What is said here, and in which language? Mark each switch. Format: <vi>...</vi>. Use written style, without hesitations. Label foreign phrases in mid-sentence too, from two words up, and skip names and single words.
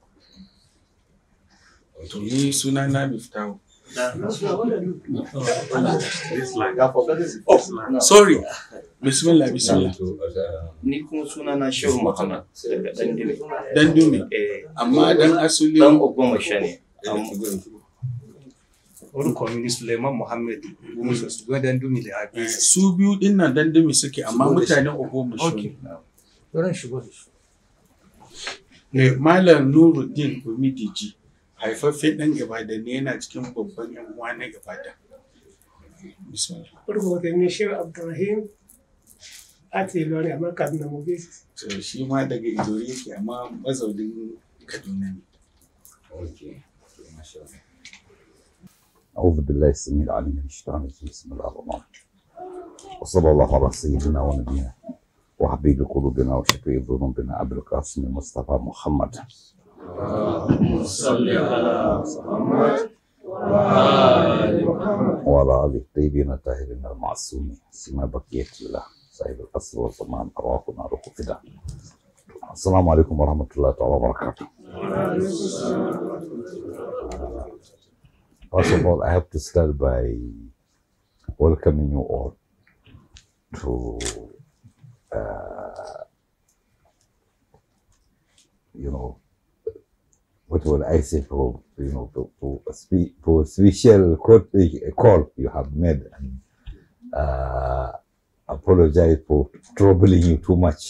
<ha>To ni suna na Miftahu.</ha> <en>Oh, sorry.</en> <ha>Bismillah. Ni kuma suna na Shehu Muhammad daga Dandume. Dandume. Amma dan asuli Dan Ogbomoso ne.</ha> <yo>Orúkọ mi ni Suleiman Muhammad. Ṣùgbọ́n Dandume le abi.</yo> <ha>Su biyu din nan Dandume suke amma mutanen Ogbomoso ne. Wurin shigo da shi. Malam Nuruddin Umidiji haifaffen ɗan Ibadan ne, yana cikin babban yan uwa na Ibadan. Bismillah.</ha> <yo>Orúkọ tèmi ni Sheikh Abdulrahim láti Ìlọrin àmọ́ Kaduna mo gbé.</yo> <ha>To shi ma daga Ilori yake amma mazaunin Kaduna ne.</ha> <en>Okay. MashaAllah.</en> <ar>أعوذ بالله السميع العليم من الشيطان الرجيم. بسم الله الرحمن الرحيم. وصلى الله على سيدنا ونبينا وحبيب قلوبنا وشفيع ذنوبنا أبي القاسم المصطفى محمد. صل على محمد وعلى آله الطيبين الطاهرين المعصومين سما بقية الله صاحب الأصل والزمان أرواحنا روح فداء. السلام عليكم ورحمة الله تعالى وبركاته.</ar> <en>First of all, I have to start by welcoming you all to what will I say for a special call you have made, and apologize for troubling you too much.</en>